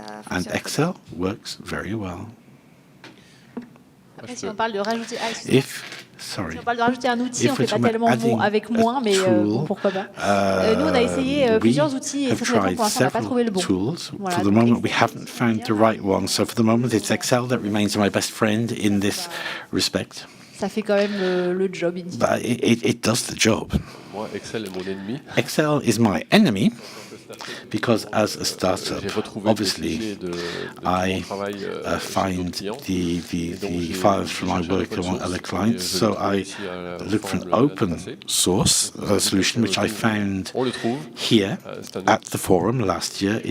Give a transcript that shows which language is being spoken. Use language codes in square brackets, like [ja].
[en] And Excel works very well. [fr] Si on parle de rajouter, si on parle de rajouter un outil, on ne fait pas tellement avec moins, mais pourquoi pas. Nous, on a essayé plusieurs outils et pour l'instant, on n'a pas trouvé le bon. [en] Voilà, for the moment, we haven't found the right one. So for the moment, it's Excel that remains my best friend in this respect. [fr] Ça fait quand même le job. [en] But it does the job. [fr] Moi, Excel est mon ennemi. [en] Excel is my enemy. Because as a startup, obviously, I find the files from my work among other clients, so I look for an open source solution, which I found here at the forum last year.